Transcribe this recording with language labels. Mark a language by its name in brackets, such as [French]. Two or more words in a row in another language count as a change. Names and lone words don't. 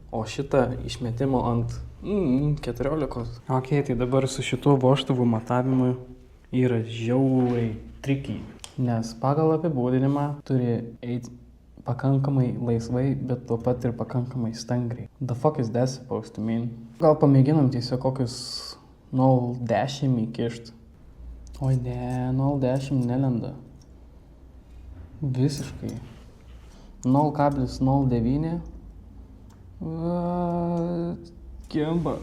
[Lithuanian] o šitą išmetimo ant 14. Ok, tai dabar su šituo vožtuvu matavimu yra žiauriai tricky, nes pagal apibūdinimą turi eiti pakankamai laisvai, bet tuo pat ir pakankamai stangriai. [English] The fuck is that supposed to mean? [Lithuanian] Gal pamėginam tiesiog kokius 0,10 įkišt. Oi ne, 0,10 nelenda. Visiškai. 0,09. Kimba.